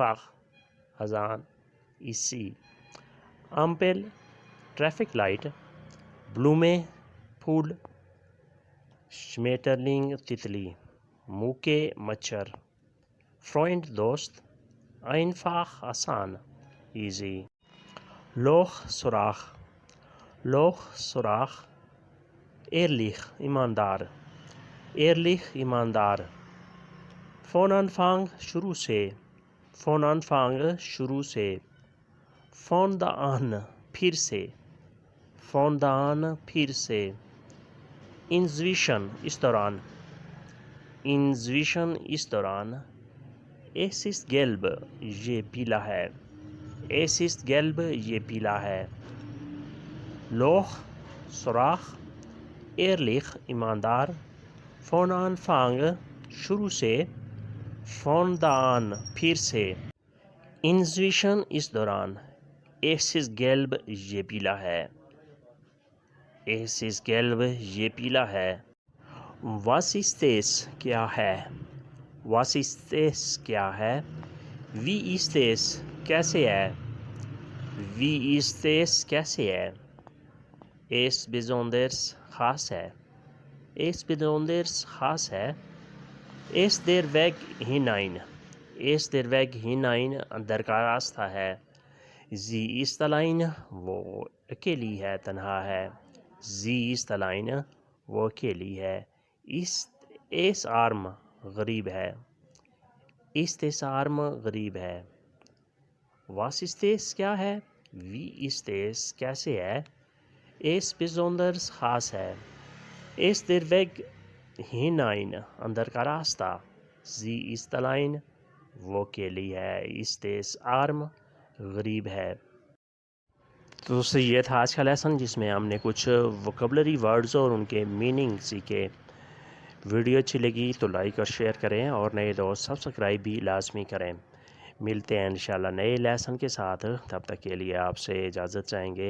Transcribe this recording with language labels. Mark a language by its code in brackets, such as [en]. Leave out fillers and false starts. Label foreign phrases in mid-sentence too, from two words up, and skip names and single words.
[de] Einfach, [ur] اذان اسی امپل [en] traffic light [ur] بلومے پھول شمیٹرلنگ تتلی موکے مچھر فرینڈ دوست einfach آسان ایزی لوح سوراخ ehrlich ایماندار [de] von Anfang [ur] شروع سے [de] von da an [ur] پھر سے [de] inzwischen [ur] اس دوران [de] es ist gelb یہ [ur] پیلا ہے لوح سوراخ ehrlich ایماندار [de] von Anfang [ur] شروع سے [de] von da an [ur] پھر سے inzwischen اس دوران [de] es ist gelb [ur] یہ پیلا ہے [de] was ist es [ur] کیا ہے [de] wie ist es [ur] کیسے ہے [de] es besonders [ur] خاص ہے [de] es der Weg hinein [ur] اندر کا راستہ ہے [de] sie ist allein [ur] وہ اکیلی ہے تنہا ہے [de] es arm [ur] غریب ہے [de] was ist es [ur] کیا ہے [de] wie ist es [ur] کیسے ہے [de] es besonders [ur] خاص ہے [de] es der Weg hinein [ur] اندر کا راستہ [de] sie ist allein [ur] وہ اکیلی ہے [de] ist es arm [ur] غریب ہے۔ تو دوستو یہ تھا آج کا لیسن جس میں ہم نے کچھ [en] vocabulary words [ur] اور ان کے میننگ سیکھے۔ ویڈیو اچھی لگی تو لائک اور شیئر کریں اور نئے دوست سبسکرائب بھی لازمی کریں۔ ملتے ہیں انشاءاللہ نئے لیسن کے ساتھ، تب تک کے لیے آپ سے اجازت چاہیں گے۔